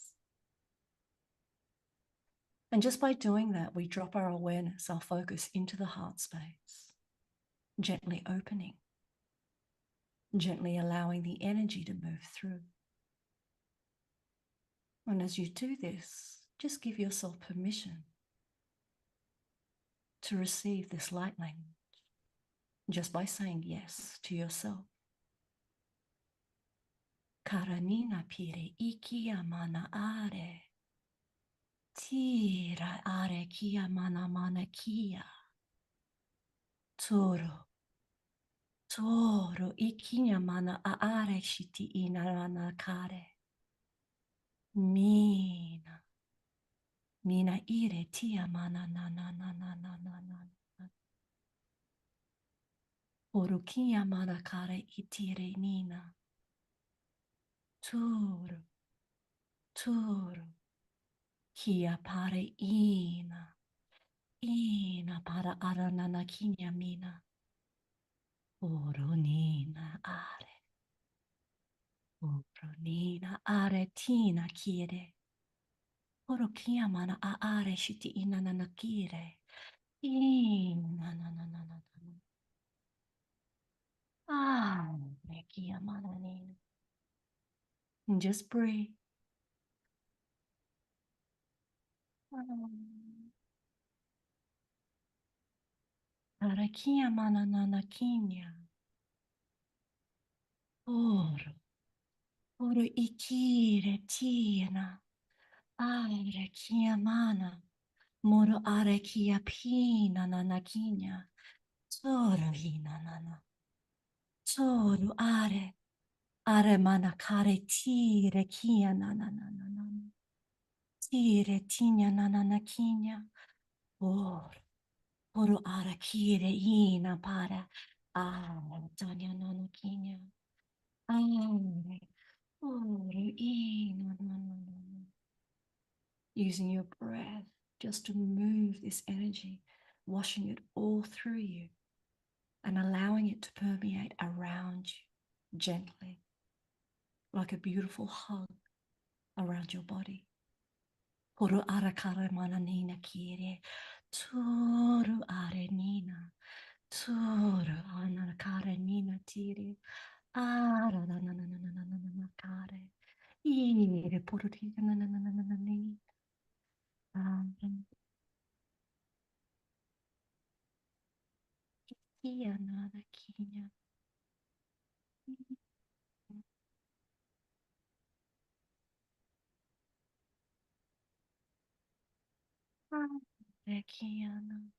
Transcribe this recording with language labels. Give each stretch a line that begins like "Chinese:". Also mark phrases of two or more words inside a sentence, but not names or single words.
English: And just by doing that, we drop our awareness, our focus into the heart space, gently opening, gently allowing the energy to move through. And as you do this, just give yourself permission to receive this light language just by saying yes to yourself. Karanina pire ikia mana are. Tira are kia mana mana kia. Toro. Toro ikia mana are shiti inarana kare. Mina. Mina ire tia mana na na na na na na na. Orukia mana kare itire nina. Toro. Toro. Kia pare ina. Ina para aranana kinya mina. Oronina are. Oronina are tina kire. Oro kia mana a are shiti ina nana kire. Ina na na na na na. Ah, kia mana nina. And just breathe. Ara kia mana nana kinya. Oro. Oro ikire tina. Are kia mana. Moro are kia pina nana kinya. Toro hina nana. Toro are. Are mana kare tire kia nana nana nana. Tire tinya nana na kinya. Oro. Oro are kire ina para. Are tanya nana kinya. Are. Oro ina nana nana. Using your breath just to move this energy, washing it all through you and allowing it to permeate around you gently, like a beautiful hug around your body. Horo arakara mana nina kire, turu are nina, turu anakare nina tiri, ara na na na na na na na na kare, ire pururi na na na na na na ni. Kia nana kinya. Rekiana.